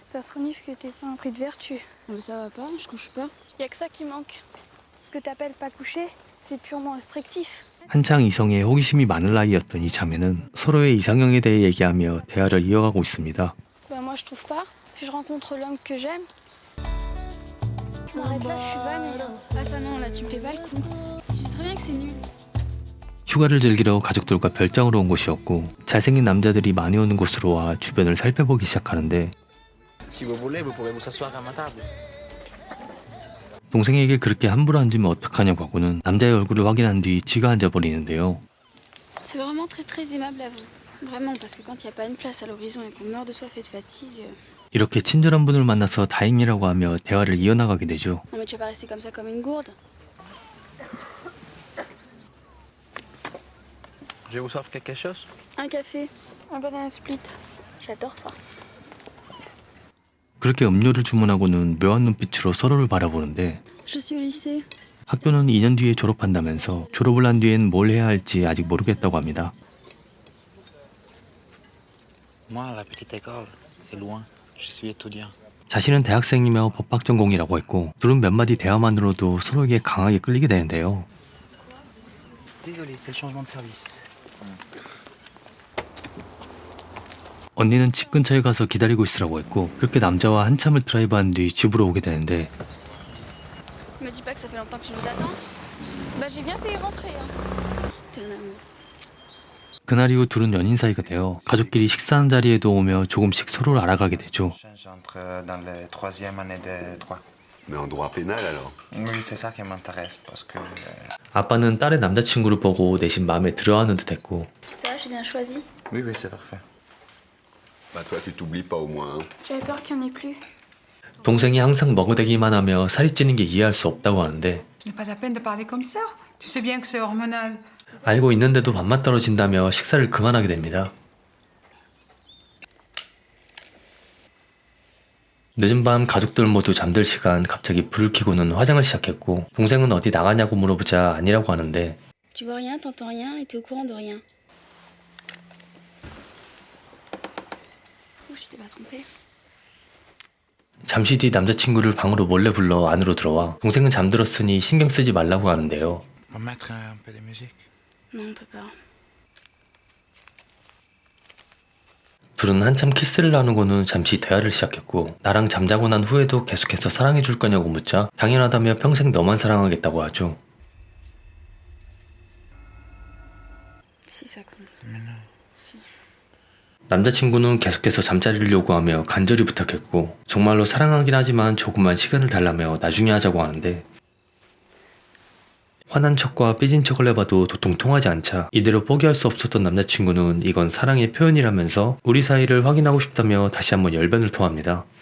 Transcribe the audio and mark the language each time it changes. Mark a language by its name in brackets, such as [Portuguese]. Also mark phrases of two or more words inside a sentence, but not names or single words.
[French] Ça se renifle que t'es pas un prix de vertu. Mais ça va pas, je couche pas. Y a que ça qui manque. Ce que t'appelles pas coucher, c'est purement restrictif. [Korean] 한창 이성에 호기심이 많은 나이였던 이 자매는 서로의 이상형에 대해 얘기하며 대화를 이어가고 있습니다. [French] Bah moi je trouve pas. Si je rencontre l'homme que j'aime, je m'arrête là, je suis vanne. Ah ça non, là tu me fais pas le coup. Tu sais très bien que c'est nul. [Korean] 휴가를 즐기러 가족들과 별장으로 온 곳이었고 잘생긴 남자들이 많이 오는 곳으로 와 주변을 살펴보기 시작하는데 [French] Si vous voulez, vous pouvez vous asseoir à ma table. [Korean] 동생에게 그렇게 함부로 앉으면 어떡하냐고 하고는 남자의 얼굴을 확인한 뒤 지가 앉아버리는데요. [French] C'est vraiment très aimable à vous. Vraiment, parce que quand il n'y a pas une place à l'horizon et qu'on meurt de soif et de fatigue... [Korean] 이렇게 친절한 분을 만나서 다행이라고 하며 대화를 이어나가게 되죠. [French] Non mais tu vas pas rester comme ça comme une gourde. Je vous offre quelque chose? Un café, un banana split. J'adore ça. [Korean] 그렇게 음료를 주문하고는 묘한 눈빛으로 서로를 바라보는데 [French] Je suis au lycée. [Korean] 학교는 2년 뒤에 졸업한다면서 졸업을 한 뒤엔 뭘 해야 할지 아직 모르겠다고 합니다. [French] Moi, la petite école, c'est loin. Je suis étudiant. [Korean] 자신은 대학생이며 법학 전공이라고 했고 둘은 몇 마디 대화만으로도 서로에게 강하게 끌리게 되는데요. [French] Désolé, c'est le changement de service. [Korean] 언니는 집 근처에 가서 기다리고 있으라고 했고 그렇게 남자와 한참을 드라이브한 뒤 집으로 오게 되는데 [French] Me dis pas que ça fait longtemps que tu nous attends. Bah j'ai bien failli rentrer. Hein. T'es un amour. [Korean] 그날 이후 둘은 연인 사이가 되어 가족끼리 식사한 자리에도 오며 조금씩 서로를 알아가게 되죠. [French] J'entre dans la troisième année de droit. Mais en droit pénal alors? Oui, c'est ça qui m'intéresse parce que... [Korean] 아빠는 딸의 남자친구를 보고 내심 마음에 들어하는 듯했고 [French] Ça va, j'ai bien choisi. Oui, c'est parfait. Bah toi tu t'oublies pas au moins. Hein. J'avais peur qu'il n'y en ait plus. [Korean] 동생이 항상 먹어대기만 하며 살이 찌는 게 이해할 수 없다고 하는데 [French] Ce n'est pas la peine de parler comme ça. Tu sais bien que c'est hormonal. [Korean] 알고 있는데도 밥맛 떨어진다며 식사를 그만하게 됩니다. 늦은 밤 가족들 모두 잠들 시간 갑자기 불을 켜고는 화장을 시작했고 동생은 어디 나가냐고 물어보자 아니라고 하는데 [French] Tu vois rien, t'entends rien et t'es au courant de rien. Ouh, je t'ai pas trompé. [Korean] 잠시 뒤 남자친구를 방으로 몰래 불러 안으로 들어와 동생은 잠들었으니 신경 쓰지 말라고 하는데요. [French] On va mettre un peu de musique. Non, on peut pas. [Korean] 둘은 한참 키스를 나누고는 잠시 대화를 시작했고 나랑 잠자고 난 후에도 계속해서 사랑해줄 거냐고 묻자 당연하다며 평생 너만 사랑하겠다고 하죠. [French] Si, ça compte. Mais non. Si. [Korean] 남자친구는 계속해서 잠자리를 요구하며 간절히 부탁했고 정말로 사랑하긴 하지만 조금만 시간을 달라며 나중에 하자고 하는데 화난 척과 삐진 척을 해봐도 도통 통하지 않자 이대로 포기할 수 없었던 남자친구는 이건 사랑의 표현이라면서 우리 사이를 확인하고 싶다며 다시 한번 열변을 토합니다.